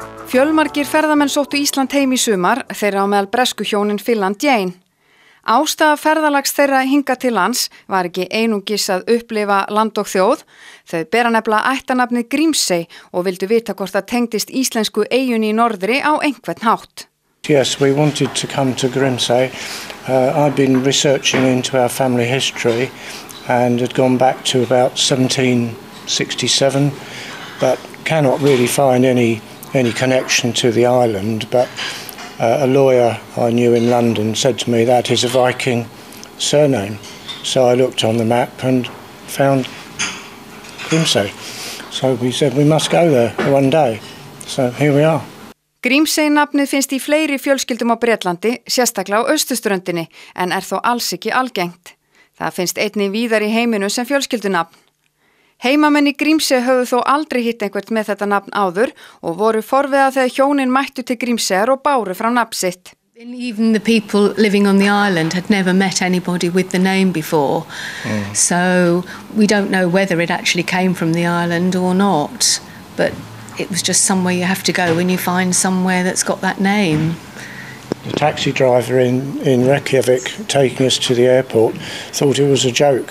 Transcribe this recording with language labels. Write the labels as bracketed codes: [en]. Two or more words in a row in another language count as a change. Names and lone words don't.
[is] Fjölmargir ferðamenn sóttu Ísland heim í sumar, þeirra á meðal bresku hjónin Phil and Jane. Ástæða ferðalags þeirra hingað til lands var ekki einungis að upplifa land og þjóð. Þau bera nefnilega ættarnafnið Grímsey og vildu vita hvort það tengdist íslensku eyjunni í norðri á einhvern hátt. [en] Yes, we wanted to come to Grimsey. I've been researching into our family history and had gone back to about 1767, but cannot really find any connection to the island. But a lawyer I knew in London said to me that is a Viking surname. So I looked on the map and found Grimsey. So we said we must go there one day. So here we are. [is] Grímsey nafnið finnst í fleiri fjölskyldum á Bretlandi, sérstaklega á austurströndinni, en þó alls ekki algengt. Það finnst einnig víðar í heiminu sem fjölskyldunafn. Heimamenn í Grímsey höfðu þó aldrei hitt einhvert með þetta nafn áður og voru forviða þegar hjónin mættu til Grímseyjar og báru frá nafn sitt. [en] Even the people living on the island had never met anybody with the name before, so we don't know whether it actually came from the island or not, but it was just somewhere you have to go when you find somewhere that's got that name. The taxi driver in Reykjavik taking us to the airport thought it was a joke.